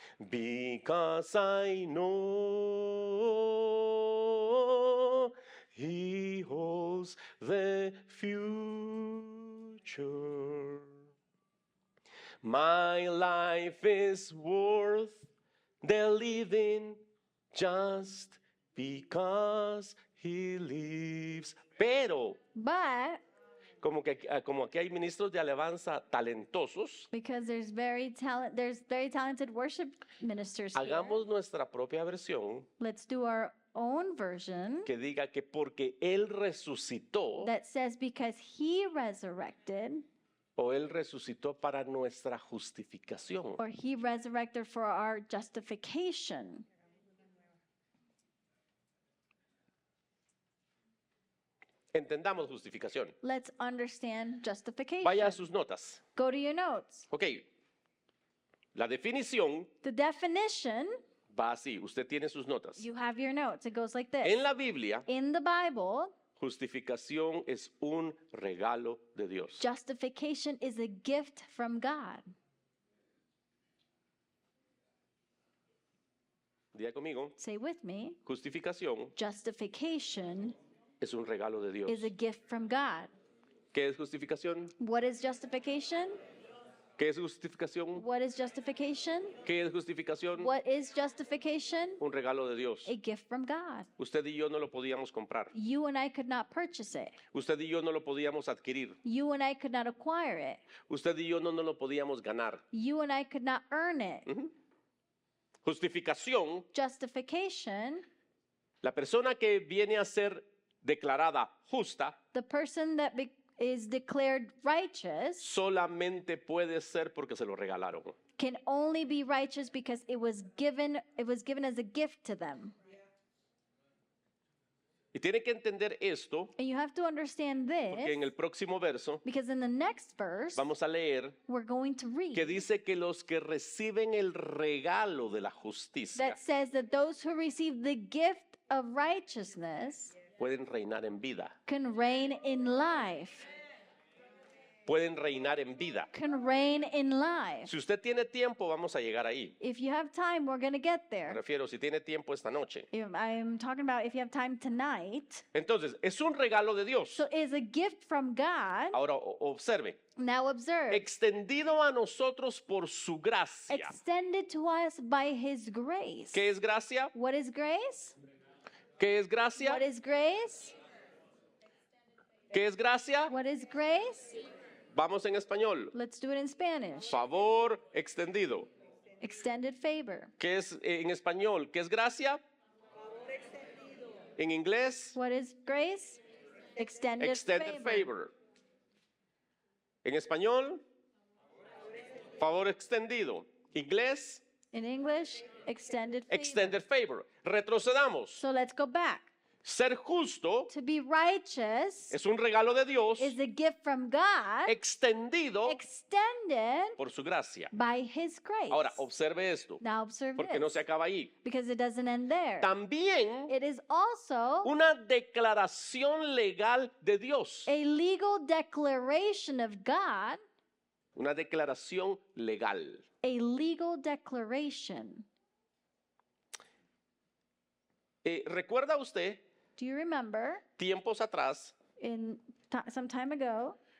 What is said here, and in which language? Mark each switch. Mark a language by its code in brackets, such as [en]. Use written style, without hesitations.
[en] Because I know He holds the future. My life is worth the living just because He lives. [es] Pero, [en] but [es] como aquí hay ministros de alabanza talentosos, [en] because there's very talented worship ministers here, [es] hagamos nuestra propia versión [en] let's do our own version [es] que diga que porque Él resucitó [en] that says, because he resurrected, [es] o Él resucitó para nuestra justificación. [en] or he resurrected for our justification. [es] Entendamos justificación. [en] Let's understand justification. [es] Vaya a sus notas. [en] Go to your notes. [es] Ok. La definición [en] The definition, [es] va así. Usted tiene sus notas. [en] you have your notes. It goes like this. [es] En la Biblia, [en] In the Bible, [es] justificación es un regalo de Dios. [en] justification is a gift from God. [es] Diga conmigo. [en] Say with me. [es] Justificación [en] Justification [es] es un regalo de Dios. [en] is a gift from God. [es] ¿Qué es justificación? [en] What is justification? [es] ¿Qué es justificación? [en] What is justification? [es] ¿Qué es justificación? [en] What is justification? [es] Un regalo de Dios. [en] A gift from God. [es] Usted y yo no lo podíamos comprar. [en] You and I could not purchase it. [es] Usted y yo no lo podíamos adquirir. [en] You and I could not acquire it. [es] Usted y yo no nos lo podíamos ganar. [en] You and I could not earn it. [es] Justificación, [en] Justification, [es] la persona que viene a ser declarada justa, [en] the person that is declared righteous [es] solamente puede ser porque se lo regalaron. [en] can only be righteous because it was given as a gift to them. [es] Y tiene que entender esto, [en] And you have to understand [es] porque en [en] this [es] el próximo verso [en] because in the next verse [es] vamos a leer [en] we're going to read [es] que dice que los que reciben el regalo de la justicia [en] that says that those who receive the gift of righteousness [es] pueden reinar en vida. [en] can reign in life. [es] Pueden reinar en vida. [en] Can reign in life. [es] Si usted tiene tiempo, vamos a llegar ahí. [en] If you have time, we're going to get [es] Me [en] there. [es] refiero, si tiene tiempo esta noche. [en] I'm talking about if you have time tonight. [es] Entonces, es un regalo de Dios. [en] So it's a gift from God. [es] Ahora, observe. [en] Now observe. [es] Extendido a nosotros por su gracia. [en] Extended to us by his grace. [es] ¿Qué es gracia? [en] What is grace? [es] ¿Qué es gracia? [en] What is grace? [es] ¿Qué es gracia? [en] What is grace? [es] Vamos en español. [en] Let's do it in Spanish. [es] Favor extendido. [en] Extended favor. [es] ¿Qué es en español? ¿Qué es gracia? En inglés, [en] What is grace? Extended, extended favor. favor. [es] En español, favor extendido. Inglés, [en] In English, extended favor. extended favor. [es] Retrocedamos. [en] So let's go back. [es] Ser justo [en] To be righteous [es] es un regalo de Dios [en] is a gift from God, [es] extendido [en] extended [es] por su gracia. [en] by his grace. [es] Ahora, observe esto, [en] Now observe [es] porque no [en] this, [es] se acaba ahí. [en] because it doesn't end there. [es] También [en] It is also [es] una declaración legal de Dios. [en] a legal declaration of God, [es] Una declaración legal. [en] a legal declaration. [es] ¿Recuerda usted [en] Do you remember [es] tiempos atrás, [en] some time ago,